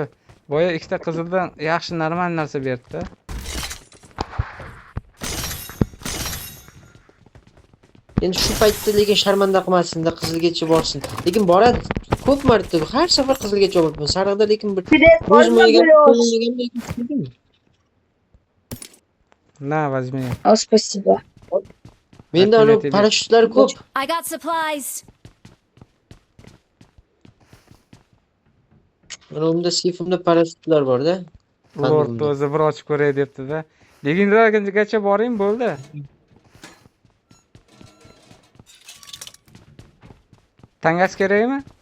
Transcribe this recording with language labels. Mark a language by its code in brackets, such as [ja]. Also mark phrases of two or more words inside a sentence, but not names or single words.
[uz] Boya ikkita qizildan yaxshi normal narsa berdi-da. Endi shu paytda lekin sharmanda qilmasin-da, qizilgacha borsin. Lekin boradi. Ko'p marta har safar qizilgacha olibman. Sarg'ida lekin bir o'zim o'ylagan. [ru] Na, возьми. Спасибо. [uz] Menda uni parashyutlar ko'p. [en] I got supplies. [uz] Unda sifimda parashyutlar bor-da. Lord o'zi bir ochib ko'ray debdi-da. Legendargacha boring, bo'ldi. Tangas kerakmi?